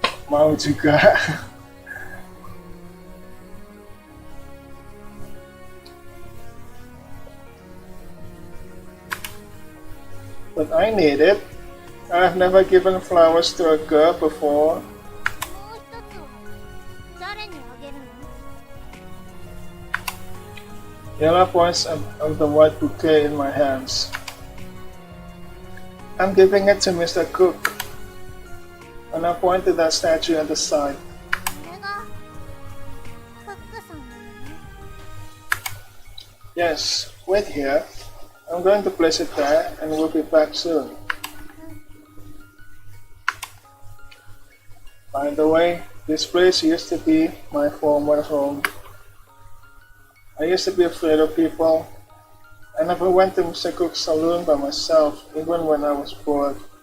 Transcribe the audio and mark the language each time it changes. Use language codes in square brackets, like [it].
[id] Mau juga. [en] But I need it. I've never given flowers to a girl before. [ja] もう一つは誰にあげるの？ [en] Yella points of the white bouquet in my hands. I'm giving it to Mr. Cook. And I point to that statue at the side. [ja] これがクックさんなのね。 [en] Yes, wait here. I'm going to place it there and we'll be back soon. By the way, this place used to be my former home. I used to be afraid of people. I never went to Mr. Cook's saloon by myself, even when I was bored.